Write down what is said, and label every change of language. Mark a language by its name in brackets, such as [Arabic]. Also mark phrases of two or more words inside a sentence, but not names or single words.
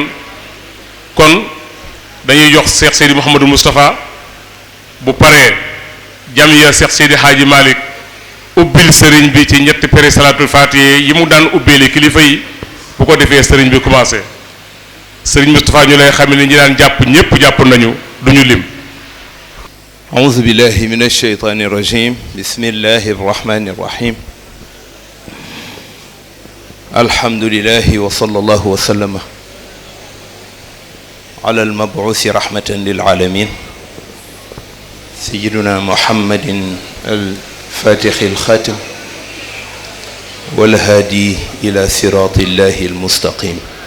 [Wolof] kon dañuy jox Cheikh Seydi Mouhamadou Moustapha bu paree jamiya Cheikh Seydi Hadji Malick ubbil sëriñ bi ci ñetti péri [Arabic] صلاة الفاتحة [Wolof] yi mu daan ubbeeli kilifa yi bu ko defee sëriñ bi commencé. sëriñ Moustapha ñu lay xam ne ñi daan jàpp ñépp jàpp nañu duñu lim. [Arabic] أعوذ بالله من الشيطان الرجيم بسم الله الرحمن الرحيم الحمد لله وصلى الله وسلم على المبعوث رحمة للعالمين سيدنا محمد الفاتح الخاتم والهادي إلى صراط الله المستقيم